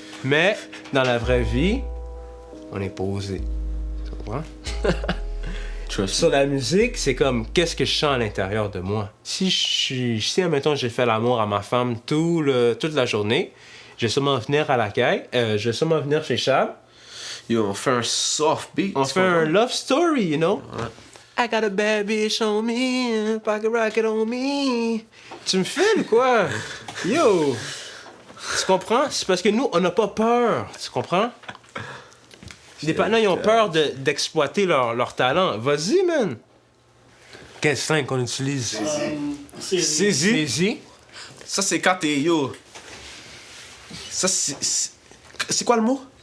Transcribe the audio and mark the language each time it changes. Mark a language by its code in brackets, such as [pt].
[fr] Mais, dans la vraie vie, on est posé. Tu comprends? Sur la musique, c'est comme, qu'est-ce que je sens à l'intérieur de moi? Si, admettons, j'ai fait l'amour à ma femme toute la journée, je vais sûrement venir à la caille, je vais sûrement venir chez Chab. Yo, on fait un [en] soft beat. [fr] On fait un [en] love story, you know? [fr] Ouais. [en] I got a bad bitch on me, pocket rocket on me. [fr] Tu me files, quoi? Yo! Tu comprends? C'est parce que nous, on n'a pas peur. Tu comprends? Les partenaires, ils ont peur d'exploiter leur talent. Vas-y, man! Quel slang qu'on utilise? Saisie. Ça, c'est quand t'es yo. Ça, c'est quoi le mot?